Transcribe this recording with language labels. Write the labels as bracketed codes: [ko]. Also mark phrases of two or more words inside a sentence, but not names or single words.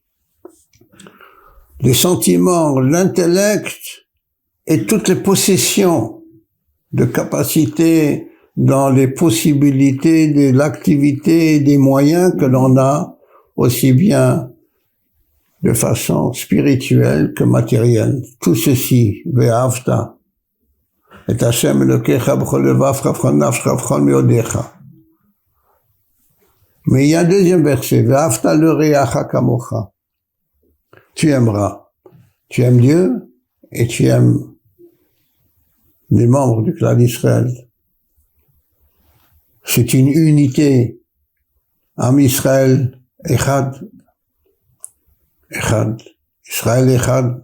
[fr] les sentiments, l'intellect et toutes les possessions de capacité dans les possibilités de l'activité et des moyens que l'on a, aussi bien de façon spirituelle que matérielle. Tout ceci, [he] ואהבת, את השם אלוקיך בכל לבבך בכל נפשך בכל מאודך. [fr] Mais il y a un deuxième verset, [he] ואהבת לרעך כמוך. [fr] Tu aimeras. Tu aimes Dieu et tu aimes les membres du clan d'Israël. C'est une unité. [he] עם ישראל, אחד. אחד. ישראל אחד.